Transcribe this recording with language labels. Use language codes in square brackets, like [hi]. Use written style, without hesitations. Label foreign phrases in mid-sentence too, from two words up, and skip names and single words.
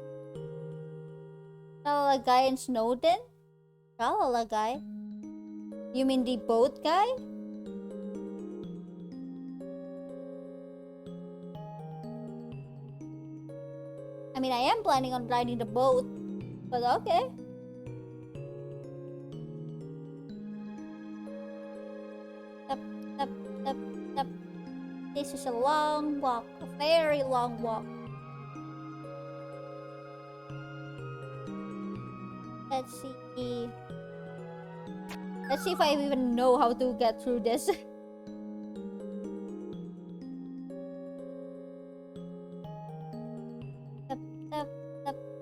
[en] Shalala guy in Snowden? Shalala guy? You mean the boat guy? I mean, I am planning on riding the boat, but okay. Tap, tap, tap, tap. This is a long walk, a very long walk. Let's see. Let's see if I even know how to get through this. Tap, tap, tap.